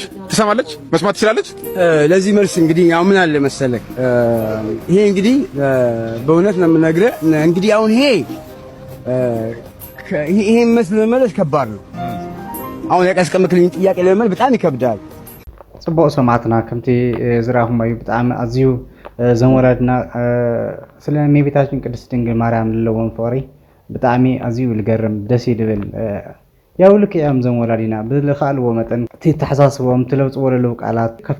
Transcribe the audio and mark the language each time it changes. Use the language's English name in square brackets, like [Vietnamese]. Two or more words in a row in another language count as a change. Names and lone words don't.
[Amharic] ትሰማለች? መስማት ትችላለች? ለዚህ መልስ እንግዲህ ያው ምን አለ መሰለህ፣ ይሄ እንግዲህ በእውነት ነው የምነግርህ። እንግዲህ አሁን ይሄ መልስ ለመመለስ ከባድ ነው። አሁን ያቀስቀምክልኝ ጥያቄ ለመመለስ በጣም ይከብዳል። [Tigrinya] ጽቡቅ ሰማዕትና ከምቲ ዝራኹም እዩ ብጣዕሚ ኣዝዩ ዘንወለድና ስለ እመቤታችን ቅድስት ድንግል ማርያም ዘለዎም ፍቅሪ ብጣዕሚ ኣዝዩ ዝገርም ደስ ይብል። [Amharic] ያው ልክ [Tigrinya] እያም ዘንወላዲና ብዝለኻልዎ መጠን እቲ ተሓሳስቦም ትለውፅዎ ዘለዉ ቃላት ካብቲ